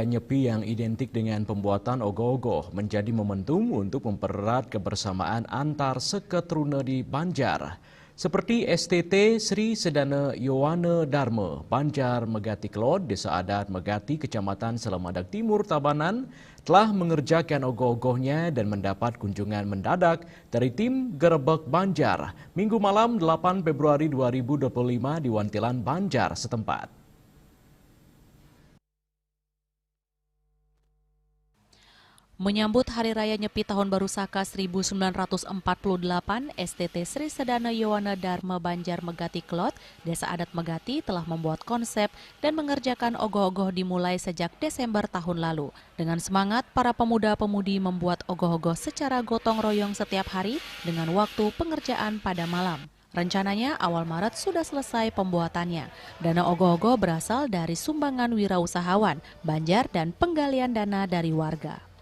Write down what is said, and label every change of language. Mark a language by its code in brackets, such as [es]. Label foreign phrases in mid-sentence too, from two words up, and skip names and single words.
[id] Nyepi yang identik dengan pembuatan ogoh-ogoh menjadi momentum untuk mempererat kebersamaan antar seketruna di Banjar. Seperti STT Sri Sedana Yowana Dharma, Banjar Megati Kelod, Desa Adat Megati, Kecamatan Selamadak Timur, Tabanan, telah mengerjakan ogoh-ogohnya dan mendapat kunjungan mendadak dari tim Gerebek Banjar Minggu malam 8 Februari 2025 di Wantilan Banjar setempat. Menyambut Hari Raya Nyepi Tahun Baru Saka 1948, STT Sri Sedana Yowana Dharma Banjar Megati Kelot, Desa Adat Megati telah membuat konsep dan mengerjakan ogoh-ogoh dimulai sejak Desember tahun lalu. Dengan semangat, para pemuda-pemudi membuat ogoh-ogoh secara gotong royong setiap hari dengan waktu pengerjaan pada malam. Rencananya awal Maret sudah selesai pembuatannya. Dana ogoh-ogoh berasal dari sumbangan wirausahawan, Banjar dan penggalian dana dari warga.